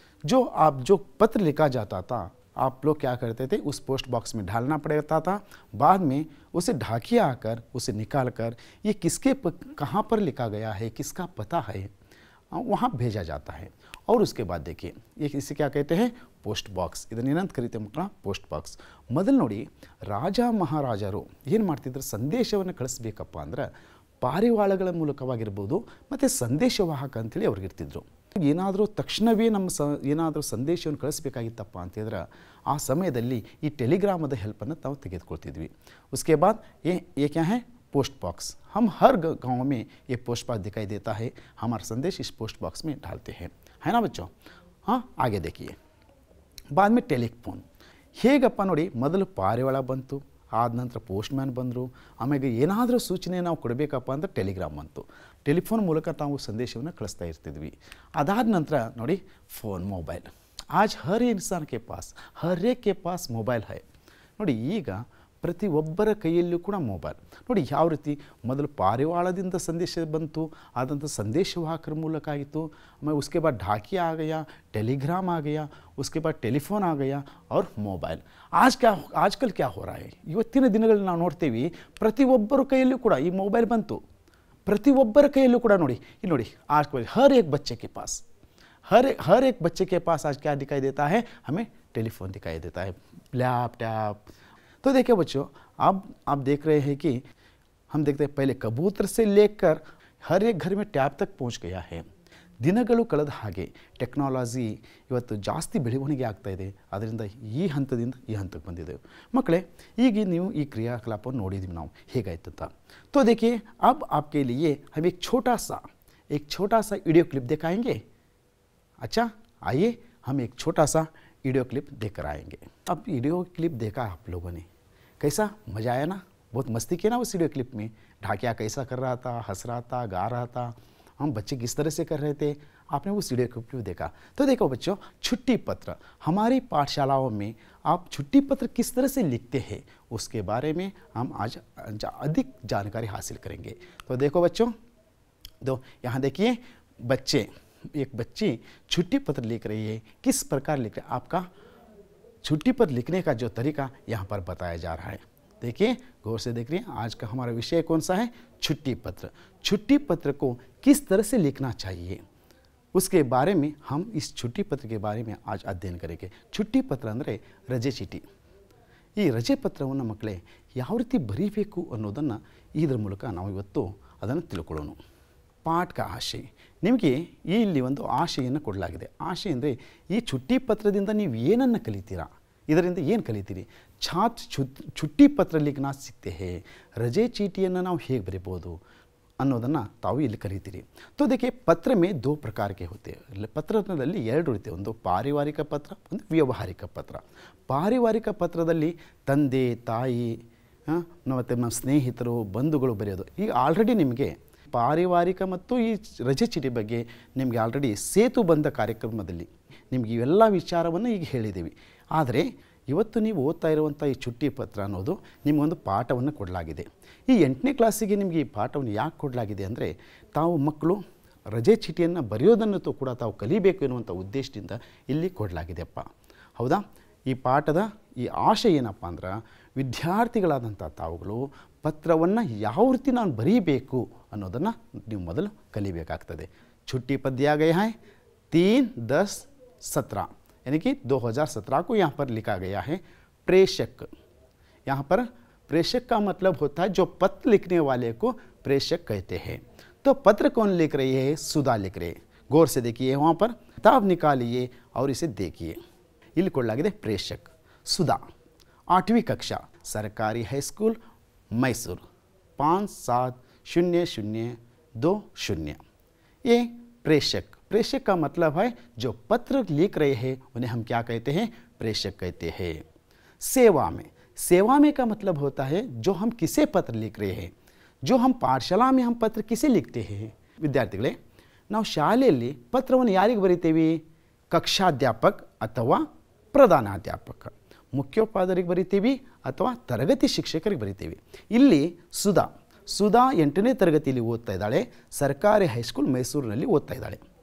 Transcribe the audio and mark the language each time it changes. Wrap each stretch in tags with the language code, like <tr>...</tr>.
<hi>जो पत्र लिखा जाता था, आप लोग क्या करते थे, उस पोस्ट बॉक्स में डालना पड़ता था। बाद में उसे ढाकिया आकर उसे निकाल कर ये किसके कहाँ पर लिखा गया है, किसका पता है, वहाँ भेजा जाता है। और उसके बाद देखिए ये इसे क्या कहते हैं?</hi> <kn>Post box. ಇದನ್ನೇನಂತ ಕರೀತೀವಿ ಮಕ್ಕಳ? Post box. ಮೊದಲು ನೋಡಿ, ರಾಜ ಮಹಾರಾಜರು ಏನು ಮಾಡ್ತಿದ್ರು, ಸಂದೇಶವನ್ನು ಕಳಿಸ್ಬೇಕಪ್ಪ ಅಂದ್ರೆ ಪಾರಿವಾಳಗಳ ಮೂಲಕವಾಗಿರ್ಬೋದು ಮತ್ತು ಸಂದೇಶವಾಹಕ ಅಂತೇಳಿ ಅವ್ರಿಗೆ ಇರ್ತಿದ್ರು. ಏನಾದರೂ ತಕ್ಷಣವೇ ಏನಾದರೂ ಸಂದೇಶವನ್ನು ಕಳಿಸ್ಬೇಕಾಗಿತ್ತಪ್ಪ ಅಂತಂದ್ರೆ ಆ ಸಮಯದಲ್ಲಿ ಈ ಟೆಲಿಗ್ರಾಮದ ಹೆಲ್ಪನ್ನು ನಾವು ತೆಗೆದುಕೊಳ್ತಿದ್ವಿ.</kn> <hi>उसके बाद ये क्या है? Post box. हम हर गांव में ये पोस्ट बॉक्स दिखाई देता है। हमारा संदेश इस पोस्ट बॉक्स में डालते हैं, है ना बच्चों?</hi> <kn>हाँ आगे देखिए, बाद में टेलीफोन ಹೇಗಪ್ಪ ನೋಡಿ, ಮೊದಲು ಪಾರಿವಾಳ ಬಂತು, ಆದ ನಂತರ ಪೋಸ್ಟ್ಮ್ಯಾನ್ ಬಂದರು, ಆಮೇಲೆ ಏನಾದರೂ ಸೂಚನೆ ನಾವು ಕೊಡಬೇಕಪ್ಪ ಅಂದ್ರೆ ಟೆಲಿಗ್ರಾಮ್ ಬಂತು. ಟೆಲಿಫೋನ್ ಮೂಲಕ ನಾವು ಸಂದೇಶವನ್ನು ಕಳಿಸ್ತಾ ಇರ್ತಿದ್ವಿ. ಅದಾದ ನಂತರ ನೋಡಿ फ़ोन मोबाइल।</kn> <hi>आज हर इंसान के पास, हर एक के पास मोबाइल है ನೋಡಿ।</hi> <kn>ಈಗ ಪ್ರತಿಯೊಬ್ಬರ ಕೈಯಲ್ಲೂ ಕೂಡ ಮೊಬೈಲ್ ನೋಡಿ.</kn> <hi>ಯಾವ ರೀತಿ ಮೊದಲು ಪಾರಿವಾಳದಿಂದ ಸಂದೇಶ ಬಂತು, आदंत संदेशवाहकर ಮೂಲಕ ಆಯಿತು, ಆಮೇಲೆ उसके बाद ढाकिया आ गया, टेलीग्राम आ गया, उसके बाद टेलीफोन आ गया और मोबाइल।</hi> <kn>आजकल क्या हो रहा है, ಇವತ್ತಿನ ದಿನಗಳಲ್ಲಿ ನಾವು ನೋಡ್ತೀವಿ ಪ್ರತಿಯೊಬ್ಬರ ಕೈಯಲ್ಲೂ ಕೂಡ ಈ ಮೊಬೈಲ್ ಬಂತು.</kn> <hi>ಪ್ರತಿಯೊಬ್ಬರ ಕೈಯಲ್ಲೂ ಕೂಡ ನೋಡಿ, ಇಲ್ಲಿ ನೋಡಿ, आज हर एक बच्चे के पास, हर एक बच्चे के पास आज क्या दिखाई देता है? हमें टेलीफोन दिखाई देता है, लैपटॉप। तो देखिए बच्चों, अब आप देख रहे हैं कि हम देखते हैं पहले कबूतर से लेकर हर एक घर में टैब तक पहुंच गया है।</hi> <kn>ದಿನಗಳು ಕಳೆದ ಹಾಗೆ ಟೆಕ್ನಾಲಜಿ ಇವತ್ತು ಜಾಸ್ತಿ ಬೆಳವಣಿಗೆ ಆಗ್ತಾ ಇದೆ. ಅದರಿಂದ ಈ ಹಂತದಿಂದ ಈ ಹಂತಕ್ಕೆ ಬಂದಿದ್ದೇವೆ ಮಕ್ಕಳೇ. ಈಗ ನೀವು ಈ ಕ್ರಿಯಾಕಲಾಪವನ್ನು ನೋಡಿದ್ವಿ ನಾವು ಹೇಗಾಯ್ತು ಅಂತ.</kn> <hi>तो देखिए अब आपके लिए हम एक छोटा सा वीडियो क्लिप दिखाएंगे। अच्छा आइए हम एक छोटा सा वीडियो क्लिप देखकर आएंगे। अब वीडियो क्लिप देखा आप लोगों ने, कैसा मज़ा आया ना? बहुत मस्ती की ना उस वीडियो क्लिप में। ढाकिया कैसा कर रहा था, हंस रहा था, गा रहा था, हम बच्चे किस तरह से कर रहे थे, आपने उस वीडियो क्लिप देखा। तो देखो बच्चों, छुट्टी पत्र हमारी पाठशालाओं में आप छुट्टी पत्र किस तरह से लिखते हैं उसके बारे में हम आज अधिक जानकारी हासिल करेंगे। तो देखो बच्चों, यहाँ देखिए एक बच्ची छुट्टी पत्र लिख रही है। किस प्रकार लिख रही है? आपका छुट्टी पत्र लिखने का जो तरीका यहाँ पर बताया जा रहा है। देखिए गौर से देख रही हैं, आज का हमारा विषय कौन सा है? छुट्टी पत्र। छुट्टी पत्र को किस तरह से लिखना चाहिए उसके बारे में हम इस छुट्टी पत्र के बारे में आज अध्ययन करेंगे। छुट्टी पत्र ಅಂದರೆ ರಜೆ ಚೀಟಿ।</hi> <kn>ಈ ರಜೆ ಪತ್ರವನ್ನು ಮಕ್ಕಳೇ ಯಾವ ರೀತಿ ಬರೀಬೇಕು ಅನ್ನೋದನ್ನು ಇದರ ಮೂಲಕ ನಾವು ಇವತ್ತು ಅದನ್ನು ತಿಳ್ಕೊಳ್ಳೋಣ. ಪಾಠ ಆಶೆ, ನಿಮಗೆ ಇಲ್ಲಿ ಒಂದು ಆಶೆಯನ್ನು ಕೊಡಲಾಗಿದೆ. ಆಶೆ ಅಂದರೆ ಈ ಚುಟ್ಟಿ ಪತ್ರದಿಂದ ನೀವು ಏನನ್ನು ಕಲಿತೀರಾ, ಇದರಿಂದ ಏನು ಕಲಿತೀರಿ. छुट्टी पत्र लिखना सीखते हैं, रजे चीटिಯನ್ನು ನಾವು ಹೇಗೆ ಬರೀಬೋದು ಅನ್ನೋದನ್ನು ತಾವು ಇಲ್ಲಿ ಕಲಿತೀರಿ.</kn> <hi>तो देखिए पत्र में दो प्रकार के होते हैं.</hi> <kn>ಪತ್ರದಲ್ಲಿ ಎರಡು ರೀತಿ, ಒಂದು ಪಾರಿವಾರಿಕ ಪತ್ರ, ಒಂದು ವ್ಯಾವಹಾರಿಕ ಪತ್ರ. ಪಾರಿವಾರಿಕ ಪತ್ರದಲ್ಲಿ ತಂದೆ ತಾಯಿ ಮತ್ತು ನಮ್ಮ ಸ್ನೇಹಿತರು ಬಂಧುಗಳು ಬರೆಯೋದು. ಈಗ ಆಲ್ರೆಡಿ ನಿಮಗೆ ಪಾರಿವಾರಿಕ ಮತ್ತು ಈ ರಜೆ ಚೀಟಿ ಬಗ್ಗೆ ನಿಮಗೆ ಆಲ್ರೆಡಿ ಸೇತು ಬಂಧ ಕಾರ್ಯಕ್ರಮದಲ್ಲಿ ನಿಮಗೆ ಇವೆಲ್ಲ ವಿಚಾರವನ್ನು ಈಗ ಹೇಳಿದ್ದೀವಿ. ಆದರೆ ಇವತ್ತು ನೀವು ಓದ್ತಾ ಇರುವಂಥ ಈ ಚುಟ್ಟಿ ಪತ್ರ ಅನ್ನೋದು ನಿಮಗೊಂದು ಪಾಠವನ್ನು ಕೊಡಲಾಗಿದೆ. ಈ 8ನೇ ಕ್ಲಾಸಿಗೆ ನಿಮಗೆ ಈ ಪಾಠವನ್ನು ಯಾಕೆ ಕೊಡಲಾಗಿದೆ ಅಂದರೆ, ತಾವು ಮಕ್ಕಳು ರಜೆ ಚೀಟಿಯನ್ನು ಬರೆಯೋದನ್ನು ಕೂಡ ತಾವು ಕಲಿಬೇಕು ಎನ್ನುವಂಥ ಉದ್ದೇಶದಿಂದ ಇಲ್ಲಿ ಕೊಡಲಾಗಿದೆಯಪ್ಪ. ಹೌದಾ? ಈ ಪಾಠದ ಈ ಆಶೆ ಏನಪ್ಪ ಅಂದ್ರೆ, ವಿದ್ಯಾರ್ಥಿಗಳಾದಂಥ ತಾವುಗಳು ಪತ್ರವನ್ನು ಯಾವ ರೀತಿ ನಾನು ಬರೀಬೇಕು ಅನ್ನೋದನ್ನು ನೀವು ಮೊದಲು ಕಲಿಬೇಕಾಗ್ತದೆ.</kn> <hi>छुट्टी पद दिया गया है 3-10-17, यानी कि 2017 को यहाँ पर लिखा गया है. प्रेषक, यहाँ पर प्रेषक का मतलब होता है जो पत्र लिखने वाले को प्रेषक कहते हैं. तो पत्र कौन लिख रही है? सुधा लिख रही है. गौर से देखिए, वहाँ पर किताब निकालिए और इसे देखिए. ಇಲ್ಲಿ ಕೊಡಲಾಗಿದೆ प्रेषक सुधा, 8वीं कक्षा, सरकारी हाई स्कूल मैसूर, 570020. ये प्रेषक, प्रेषक का मतलब है जो पत्र लिख रहे हैं उन्हें हम क्या कहते हैं? प्रेषक कहते हैं. सेवा में, सेवा में का मतलब होता है जो हम किसे पत्र लिख रहे हैं, जो हम पाठशाला में हम पत्र किसे लिखते हैं.</hi> <kn>ವಿದ್ಯಾರ್ಥಿಗಳೇ, ನಾವು ಶಾಲೆಯಲ್ಲಿ ಪತ್ರವನ್ನು ಯಾರಿಗೆ ಬರಿತೇವೆ? ಕಕ್ಷಾಧ್ಯಾಪಕ ಅಥವಾ ಪ್ರಧಾನಾಧ್ಯಾಪಕ, ಮುಖ್ಯೋಪಾಧ್ಯಾಯರಿಗೆ ಬರಿತೀವಿ ಅಥವಾ ತರಗತಿ ಶಿಕ್ಷಕರಿಗೆ ಬರಿತೀವಿ. ಇಲ್ಲಿ ಸುಧಾ 8ನೇ ತರಗತಿಯಲ್ಲಿ ಓದ್ತಾ ಇದ್ದಾಳೆ, ಸರ್ಕಾರಿ ಹೈಸ್ಕೂಲ್ ಮೈಸೂರಿನಲ್ಲಿ ಓದ್ತಾ ಇದ್ದಾಳೆ.</kn>